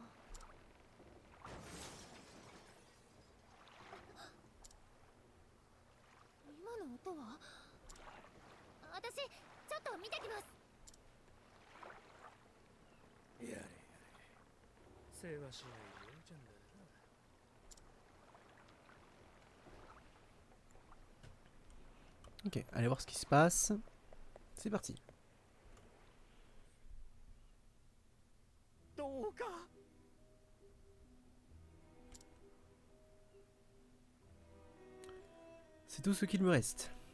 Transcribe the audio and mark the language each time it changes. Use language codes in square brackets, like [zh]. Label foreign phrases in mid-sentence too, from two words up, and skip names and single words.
[ja] 今の音は？私ちょっと見てきます。やれやれ。世話しないようちゃんだな。 [fr] Ok, allez voir ce qui se passe. C'est parti. [ja] どうか。 [fr] C'est tout ce qu'il me reste.